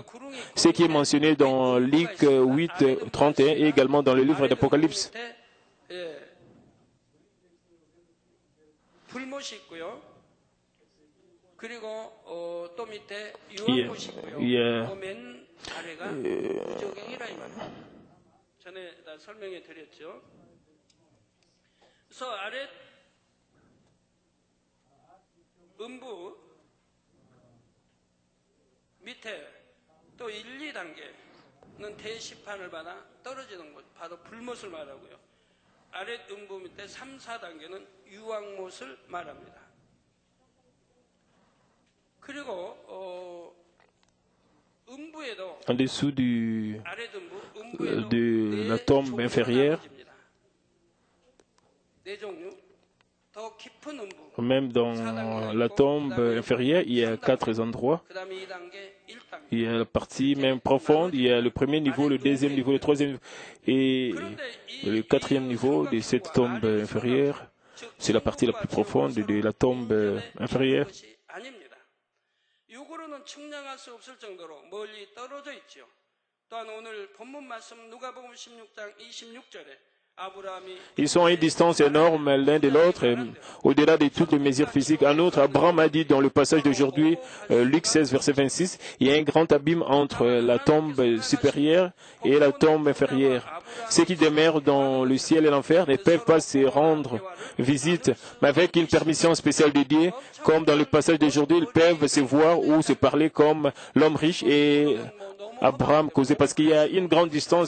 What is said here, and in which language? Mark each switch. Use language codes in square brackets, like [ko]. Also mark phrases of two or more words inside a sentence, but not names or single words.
[fr] Ce qui est mentionné dans Luc 8, 31 et également dans le livre d'Apocalypse. Il y a [ko] 전에 다 설명해 드렸죠. 그래서 아래 음부 밑에 또 1, 2단계는 대시판을 받아 떨어지는 곳, 바로 불못을 말하고요. 아래 음부 밑에 3, 4단계는 유황못을 말합니다. 그리고 [fr] en dessous de la tombe inférieure, même dans la tombe inférieure, il y a 4 endroits. Il y a la partie même profonde, il y a le premier niveau, le deuxième niveau, le troisième niveau et le 4e niveau de cette tombe inférieure. C'est la partie la plus profonde de la tombe inférieure. [ko] 육으로는 측량할 수 없을 정도로 멀리 떨어져 있죠. 또한 오늘 본문 말씀 누가복음 16장 26절에 [fr] Ils sont à une distance énorme l'un de l'autre, au-delà de toutes les mesures physiques. En outre, Abraham a dit dans le passage d'aujourd'hui, Luc 16, verset 26, il y a un grand abîme entre la tombe supérieure et la tombe inférieure. Ceux qui demeurent dans le ciel et l'enfer ne peuvent pas se rendre visite, mais avec une permission spéciale de Dieu, comme dans le passage d'aujourd'hui, ils peuvent se voir ou se parler comme l'homme riche et Abraham causait, parce qu'il y a une grande distance.